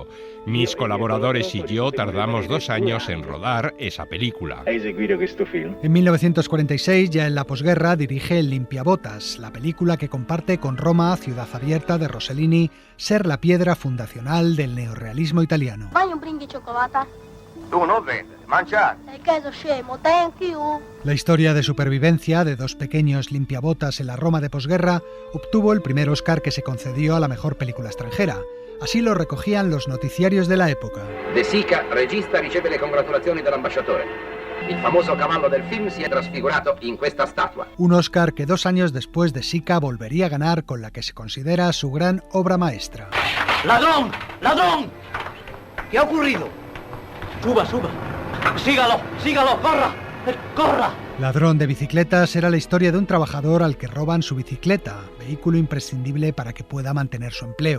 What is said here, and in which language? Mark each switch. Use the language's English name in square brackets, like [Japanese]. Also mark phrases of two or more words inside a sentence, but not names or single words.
[Spanish] Mis colaboradores y yo tardamos 2 años en rodar esa película. En 1946, ya en la posguerra, dirige El Limpiabotas, la película que comparte con Roma, Ciudad Abierta de Rossellini, ser la piedra fundacional del neorrealismo italiano. [Italian] Tu non vende, mangiare. [Spanish] La historia de supervivencia de 2 pequeños limpiabotas en la Roma de posguerra obtuvo el primer Oscar que se concedió a la mejor película extranjera. Así lo recogían los noticiarios de la época. [Italian] De Sica, regista, riceve le congratulazioni dell'ambasciatore. Il famoso cavallo del film si è trasfigurato in questa statua. [Spanish] Un Oscar que 2 años después de Sica volvería a ganar con la que se considera su gran obra maestra. ¡Ladrón! ¡Ladrón! ¿Qué ha ocurrido? Suba, suba. Sígalo, sígalo, corra, corra. Ladrón de bicicletas era la historia de un trabajador al que roban su bicicleta, vehículo imprescindible para que pueda mantener su empleo.